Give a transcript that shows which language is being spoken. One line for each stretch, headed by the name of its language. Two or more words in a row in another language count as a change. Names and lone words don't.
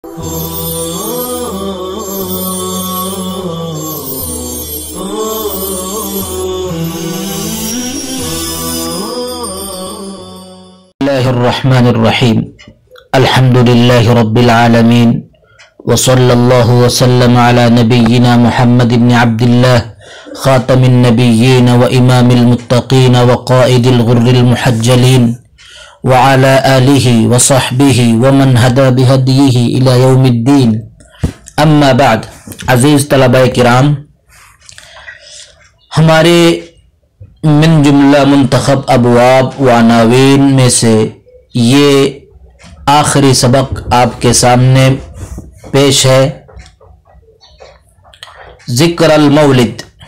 Arabic: بسم الله الرحمن الرحيم الحمد لله رب العالمين وصلى الله وسلم على نبينا محمد بن عبد الله خاتم النبيين وإمام المتقين وقائد الغر المحجلين وعلى آله وصحبه ومن هدى بهديه إلى يوم الدين. أما بعد.
Urdu: عزیز طلبائے کرام، ہمارے من جملہ منتخب ابواب و عناوین میں سے یہ آخری سبق آپ کے سامنے پیش ہے.
Arabic: ذكر المولد.